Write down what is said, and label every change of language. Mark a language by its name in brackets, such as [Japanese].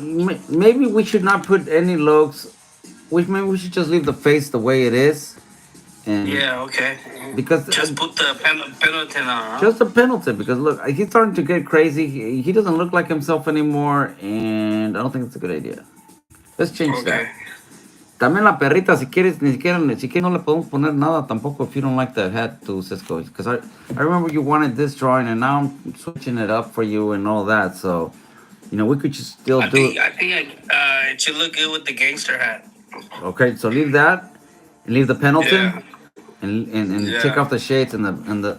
[English] Maybe we should not put any looks. Maybe we should just leave the face the way it is, and Yeah, okay. because Just put the Pendleton on, huh? just a penalty. Because look, he's starting to get crazy. He doesn't look like himself anymore, and I don't think it's a good idea. Let's change Okay. that. [Spanish] También la perrita, si quieres, ni siquiera, si quieres, no le podemos poner nada tampoco [English] if you don't like the hat to Cisco. Because I remember you wanted this drawing, and now I'm switching it up for you and all that. So, we could just still do it. I think it should look good with the gangster hat. Okay, so leave that, and leave the Pendleton, Yeah. and take Yeah. off the shades and the.